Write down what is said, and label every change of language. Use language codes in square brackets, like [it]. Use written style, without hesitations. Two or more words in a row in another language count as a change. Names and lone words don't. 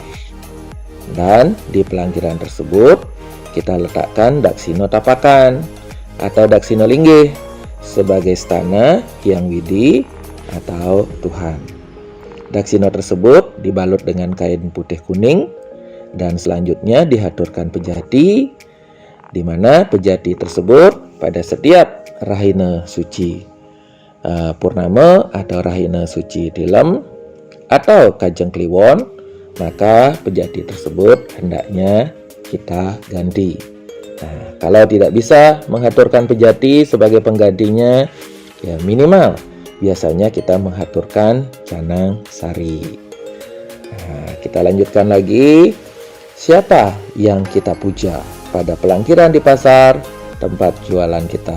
[id] Dan di pelangkiran tersebut kita letakkan Daksino Tapakan atau Daksino Linggih sebagai stana Hyang Widi atau Tuhan. Daksino tersebut dibalut dengan kain putih kuning dan selanjutnya dihaturkan pejati, di mana pejati tersebut pada setiap rahina suci purnama atau rahina suci tilem atau kajeng kliwon, maka pejati tersebut hendaknya kita ganti. Nah, kalau tidak bisa menghaturkan pejati sebagai penggantinya, ya minimal biasanya kita menghaturkan canang sari. Nah, kita lanjutkan lagi. Siapa yang kita puja pada pelangkiran di pasar tempat jualan kita?